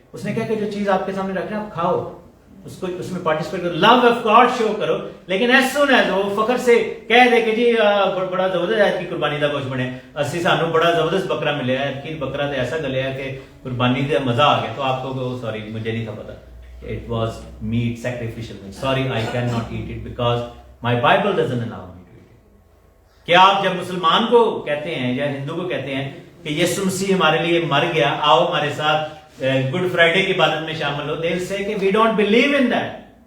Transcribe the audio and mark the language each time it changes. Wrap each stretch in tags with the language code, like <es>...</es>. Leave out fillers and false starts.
<ur>اس نے کہا کہ جو چیز آپ کے سامنے رکھ رہے ہیں آپ کھاؤ، اس کو اس میں پارٹیسپیٹ کرو، لو آف گاڈ شو کرو. لیکن ایز سون ایز وہ فخر سے کہہ دے کہ جی بڑا زبردست ہے کی قربانی کا گوشت بنے،</ur> <pa>اسی سانو بڑا زبردست بکرا ملیا ہے،</pa> <ur>کہ بکرا تو ایسا گلیا ہے کہ قربانی کا مزہ آ گیا، تو آپ کو سوری مجھے نہیں تھا پتا،</ur> <en>it was meat, sacrificial meat. Sorry, I cannot eat it because my Bible doesn't allow me to eat it.</en> <ur>کیا آپ جب مسلمان کو کہتے ہیں یا ہندو کو کہتے ہیں کہ یسوع مسیح ہمارے لیے مر گیا، آؤ ہمارے ساتھ گڈ فرائیڈے کی عبادت میں شامل ہو،</ur> <en>they'll say</en> <ur>کہ</ur> <en>we don't believe in that.</en>